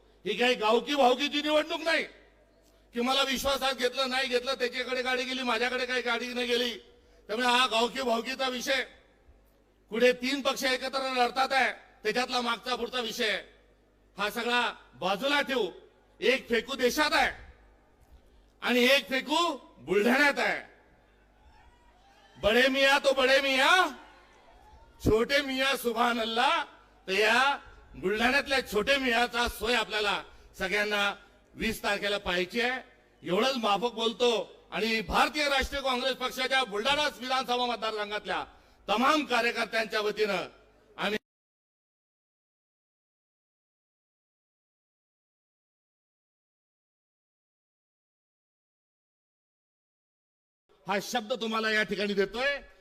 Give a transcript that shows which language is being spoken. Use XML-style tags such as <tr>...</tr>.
<mr>ही काही गावकी भावकीची निवडणूक नाही की मला विश्वासात घेतलं नाही घेतलं, त्याच्याकडे गाडी गेली, माझ्याकडे काही गाडी नाही गेली. त्यामुळे हा गावकी भावकीचा विषय, पुढे 3 पक्ष एकत्र लढतात आहे त्याच्यातला मागचा पुढचा विषय, हा सगळा बाजूला ठेवू. एक फेकू देशात आहे आणि एक फेकू बुलढाण्यात आहे.</mr> <hi>बडे मियाँ तो बडे मियाँ, छोटे मियाँ सुभान अल्लाह.</hi> <mr>तर या बुलढाण्यातल्या छोटे मियाचा सोय आपल्याला सगळ्यांना 20 तारखेला पाहायची आहे. एवढंच माफक बोलतो आणि भारतीय राष्ट्रीय काँग्रेस पक्षाच्या बुलढाणा विधानसभा मतदारसंघातल्या तमाम कार्यकर्त्यांच्या वतीनं आम्ही हा शब्द तुम्हाला या ठिकाणी देतोय.</mr>